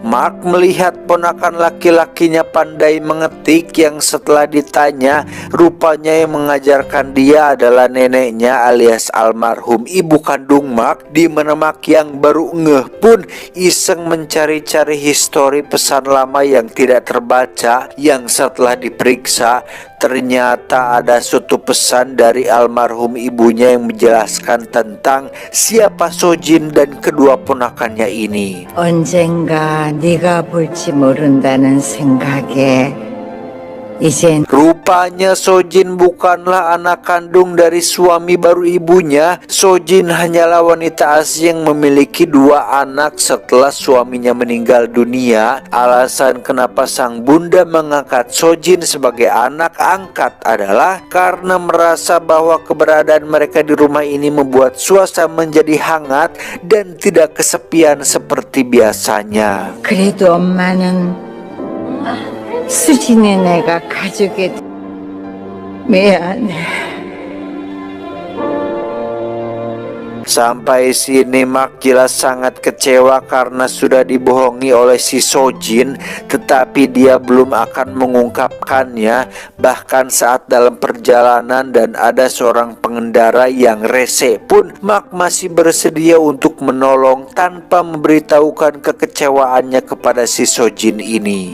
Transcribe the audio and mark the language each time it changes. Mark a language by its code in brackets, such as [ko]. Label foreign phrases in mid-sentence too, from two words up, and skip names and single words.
[id] Mark melihat ponakan laki-lakinya pandai mengetik, yang setelah ditanya rupanya yang mengajarkan dia adalah neneknya alias almarhum ibu kandung Mark, di mana Mark yang baru ngeh pun iseng mencari-cari histori pesan lama yang tidak terbaca, yang setelah diperiksa ternyata ada suatu pesan dari almarhum ibunya yang menjelaskan tentang siapa Sojin dan kedua ponakannya ini. [ko] 언젠가 네가 볼지 모른다는 생각에 이젠 [id] Rupanya Sojin bukanlah anak kandung dari suami baru ibunya. Sojin hanyalah wanita asing yang memiliki dua anak setelah suaminya meninggal dunia. Alasan kenapa sang bunda mengangkat Sojin sebagai anak angkat adalah karena merasa bahwa keberadaan mereka di rumah ini membuat suasana menjadi hangat dan tidak kesepian seperti biasanya. [ko] 그래도 엄마는 수진이 내가 가족이 미안해. [id] Sampai sini Mark jelas sangat kecewa karena sudah dibohongi oleh si Sojin, tetapi dia belum akan mengungkapkannya. Bahkan saat dalam perjalanan dan ada seorang pengendara yang rese pun, Mark masih bersedia untuk menolong tanpa memberitahukan kekecewaannya kepada si Sojin ini.